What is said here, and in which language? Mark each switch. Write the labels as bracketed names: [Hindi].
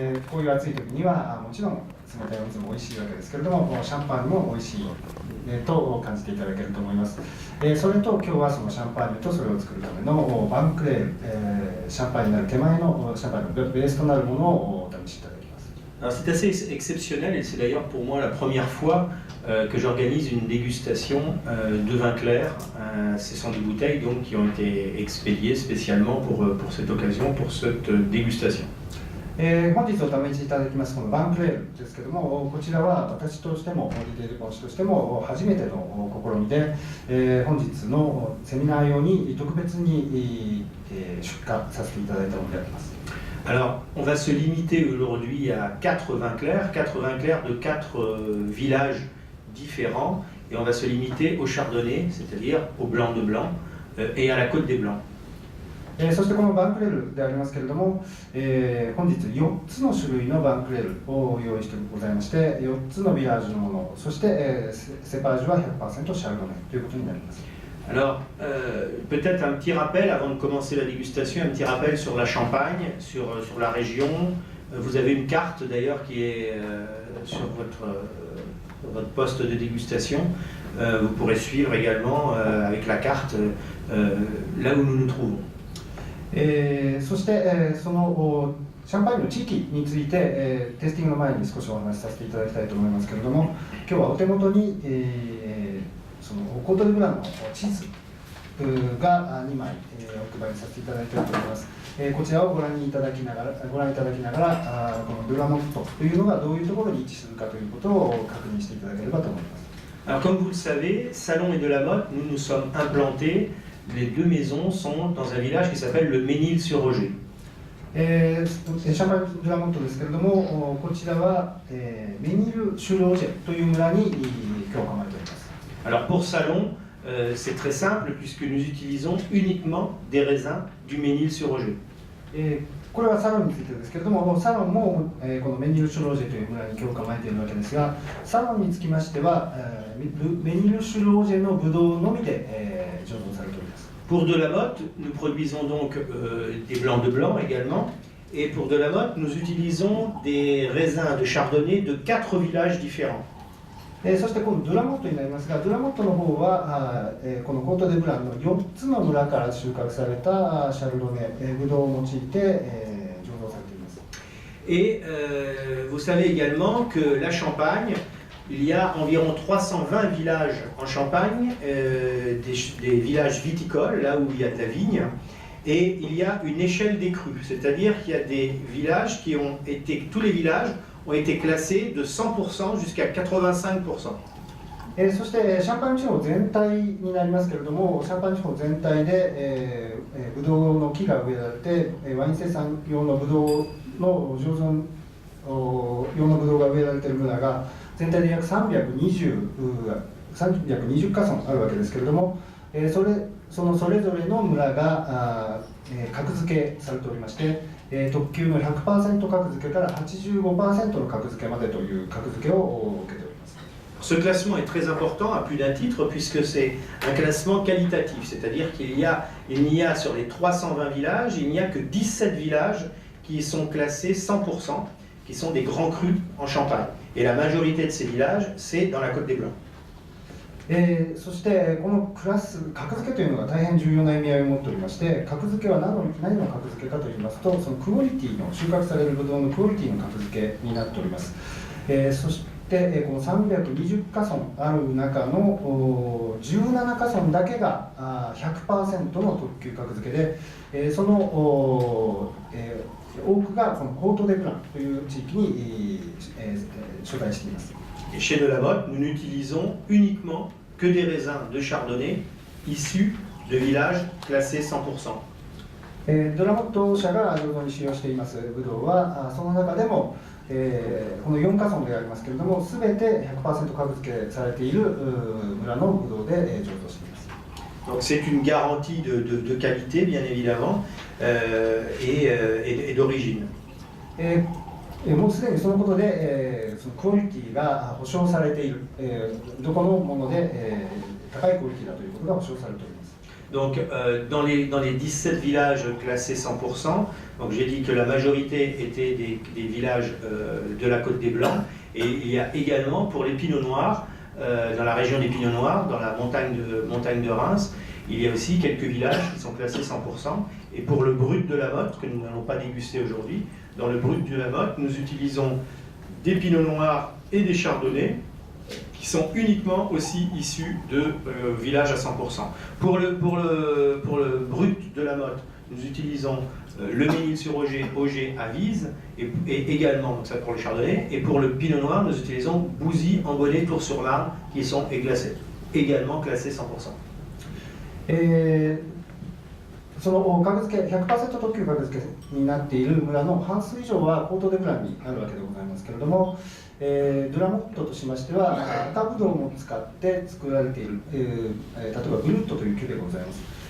[Japanese] こういう暑い時にはもちろん冷たいお水も美味しいわけですけれども、シャンパーニュも美味しいと感じていただけると思います。それと今日はそのシャンパーニュとそれを作るためのバンクレール、シャンパーニュになる手前のシャンパーニュのベースとなるものをお試しいただきます。 [French] Alors c'est assez exceptionnel et c'est d'ailleurs pour moi la première fois que j'organise une dégustation de vin clair. Ce sont des bouteilles donc, qui ont été expédiées spécialement pour cette occasion, pour cette dégustation. [Japanese] 本日お試しいただきますこのバンクレールですけども、こちらは私としてもディディエ・デュポン氏としても初めての試みで、本日のセミナー用に特別に出荷させていただいたものであります。 [French] Alors, on va se limiter aujourd'hui à 4 vins clairs de 4 villages différents, et on va se limiter au chardonnay, c'est-à-dire au blanc de blanc, et à la côte des blancs. [Japanese] そしてこのバンクレールでありますけれども、本日4つの種類のバンクレールを用意してございまして、4つのビラージュのもの、そして、セパージュは 100% シャルドネということになります。 [French] Alors, peut-être un petit rappel avant de commencer la dégustation, un petit rappel sur la Champagne, sur la région. Vous avez une carte d'ailleurs qui est sur votre poste de dégustation. Vous pourrez suivre également avec la carte là où nous nous trouvons. [Japanese] そして、そのシャンパーニュの地域について、テイスティングの前に少しお話しさせていただきたいと思いますけれども、今日はお手元に、そのコート・デュ・ブランの地図が2枚、お配りさせていただいていると思います。こちらをご覧いただきながら、このドゥラモットというのがどういうところに位置するかということを確認していただければと思います。 [French] Alors, comme vous le savez, Salon et Delamotte, nous nous sommes implantés. Les deux maisons sont dans un village qui s'appelle le Ménil-sur-Roger. [Japanese] シャンパーニュ・ドゥラモットですけれども、こちらは、メニル・シュロージェという村に今日構えております。 [French] Alors pour Salon, c'est très simple puisque nous utilisons uniquement des raisins du Ménil-sur-Roger. [Japanese] これはサロンについてですけれども、サロンも、このメニル・シュロージェという村に今日構えているわけですが、サロンにつきましては、メニル・シュロージェのブドウのみで、醸造されております。 [French] Pour Delamotte, nous produisons donc des blancs de blanc également. Et pour Delamotte, nous utilisons des raisins de chardonnay de 4 villages différents. [Japanese] そして今度ドゥラモットになりますが、ドゥラモットの方はこのコート・デ・ブランの4つの村から収穫されたシャルドネ、ブドウを用いて醸造されています。 [French] Et vous savez également que la Champagne, il y a environ 320 villages en Champagne, des villages viticoles, là où il y a de la vigne, et il y a une échelle des crus, c'est-à-dire qu'il y a des villages qui ont été, tous les villages ont été classés de 100% jusqu'à 85%. [Japanese] そしてシャンパン地方全体になりますけれども、シャンパン地方全体で、ブドウの木が植えられて、ワイン生産用のブドウの醸造用のブドウが植えられている村が全体で約320カ村あるわけですけれども、それぞれの村が格付けされておりまして、特級の 100% 格付けから 85% の格付けまでという格付けを受けております。 [French] Ce classement est très important à plus d'un titre puisque c'est un classement qualitatif, c'est-à-dire qu'il n'y a sur les 320 villages, il n'y a que 17 villages qui sont classés 100%, qui sont des grands crus en Champagne. Et la majorité de ces villages, c'est dans la Côte des Blancs. [Japanese] そしてこのクラス格付けというのが大変重要な意味合いを持っておりまして、格付けは何の格付けかといいますと、そのクオリティの収穫されるブドウのクオリティの格付けになっております。そしてこの320カ村ある中の17カ村だけが 100% の特級格付けで、その多くがこのコート・デ・ブランという地域に所在しています。 [French] Et chez De la Motte, nous n'utilisons uniquement que des raisins de Chardonnay issus de villages classés 100%. [Japanese] ドラモット社が醸造に使用していますブドウは、その中でも、この4カ村でありますけれども、すべて 100% 格付けされている村のブドウで醸造しています。 [French] Donc c'est une garantie de qualité, bien évidemment, et d'origine. [Japanese] もうすでにそのことで、そのクオリティが保証されている、どこのもので、高いクオリティだということが保証されております。 [French] Donc dans les 17 villages classés 100%, donc j'ai dit que la majorité étaient des villages de la Côte des Blancs, et il y a également pour les Pinots Noirs, dans la région des Pinots Noirs, dans la montagne de Reims, il y a aussi quelques villages qui sont classés 100%, et pour le brut de la Motte, que nous n'allons pas déguster aujourd'hui, dans le brut de la Motte, nous utilisons des Pinots Noirs et des Chardonnays qui sont uniquement aussi issus de villages à 100%. Pour le brut de la Motte, nous utilisons le Ménil-sur-Auger, Auger à Vise, et également, donc ça pour le Chardonnay, et pour le Pinot Noir, nous utilisons Bouzy, Ambonnet, Tours-sur-Marne, qui sont également classés 100%. [Japanese] その格付け 100% 特級格付けになっている村の半数以上はコート・デ・ブランにあるわけでございますけれども、ドラモットとしましては赤ブドウも使って作られている、例えばブルットというキュベがございます。